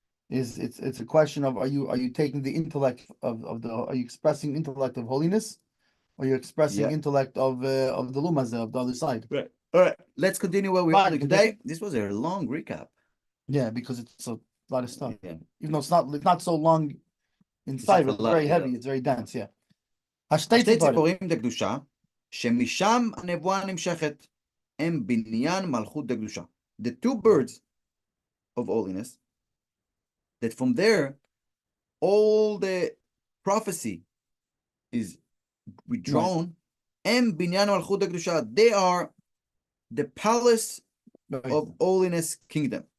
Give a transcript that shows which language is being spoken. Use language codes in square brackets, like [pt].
[en] It's a question of are you taking the intellect of the, are you expressing intellect of holiness, or you're expressing intellect of the Lumazah, of the other side. Right. All right. Let's continue where we are today. This was a long recap. Yeah, because it's a lot of stuff. Yeah. Even though it's not so long inside, it's very heavy. It's very dense. Yeah. [he] השתי ציפורים דקדושה, שמשם הנבואה נמשכת, הם בניין מלכות דקדושה. [en] The two birds of holiness, that from there, all the prophecy is withdrawn, [he] הם בניין מלכות דקדושה. [en] They are the palace of holiness kingdom.